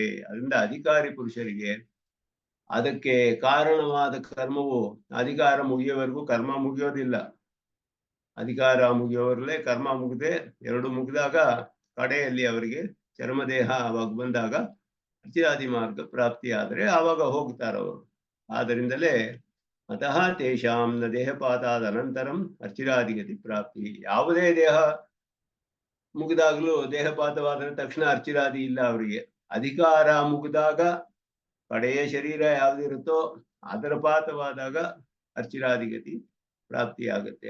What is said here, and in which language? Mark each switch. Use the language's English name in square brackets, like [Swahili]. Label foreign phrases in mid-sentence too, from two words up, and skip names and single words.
[Kannada] ಅದರಿಂದ ಅಧಿಕಾರಿ ಪುರುಷರಿಗೆ ಅದಕ್ಕೆ ಕಾರಣವಾದ ಕರ್ಮವು ಅಧಿಕಾರ ಮುಗಿಯೋವರೆಗೂ ಕರ್ಮ ಮುಗಿಯೋದಿಲ್ಲ. ಅಧಿಕಾರ ಮುಗಿಯೋವರೆಗೆ ಕರ್ಮ ಮುಗದೆ ಎರಡು ಮುಗಿದಾಗ ಕಡೆಯಲ್ಲಿ ಅವರಿಗೆ ಚರ್ಮದೇಹ ಅವಾಗ ಬಂದಾಗ ಅರ್ಚಿರಾದಿ ಮಾರ್ಗ ಪ್ರಾಪ್ತಿ ಆದ್ರೆ ಆವಾಗ ಹೋಗ್ತಾರವರು. [Sanskrit] ಆದ್ದರಿಂದಲೇ ಅತಃ ತೇಷಾಂ ನ ದೇಹಪಾತಾದ ಅನಂತರಂ ಅರ್ಚಿರಾದಿಗತಿ ಪ್ರಾಪ್ತಿ. [Kannada] ಯಾವುದೇ ದೇಹ ಮುಗಿದಾಗ್ಲೂ ದೇಹಪಾತವಾದ ತಕ್ಷಣ ಅರ್ಚಿರಾದಿ ಇಲ್ಲ ಅವರಿಗೆ. ಅಧಿಕಾರ ಮುಗಿದಾಗ ಕಡೆಯ ಶರೀರ ಯಾವ್ದಿರುತ್ತೋ ಅದರ ಪಾತವಾದಾಗ ಅರ್ಚಿರಾದಿಗತಿ ಪ್ರಾಪ್ತಿಯಾಗುತ್ತೆ.